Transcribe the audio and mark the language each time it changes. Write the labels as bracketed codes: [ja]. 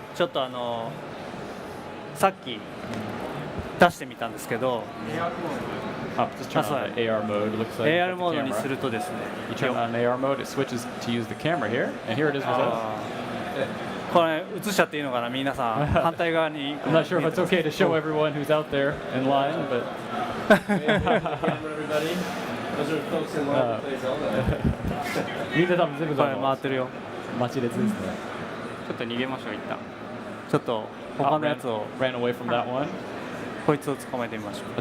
[ja] ちょっとさっき出してみたんですけど、 [en] just turn on the AR mode. It looks like [ja] AR モードにするとですね、 [en] you turn on AR mode, it switches to use the camera here, and here it is with us. [ja] これ映しちゃっていいのかな、皆さん反対側に。 [en] I'm not sure if it's okay to show everyone who's out there in line, but [ja] みんな多分全部回ってるよ。待ち列ですね。ちょっと逃げましょう一旦。ちょっと他のやつを [en] ran away from that one. [ja] こいつを捕まえてみましょう。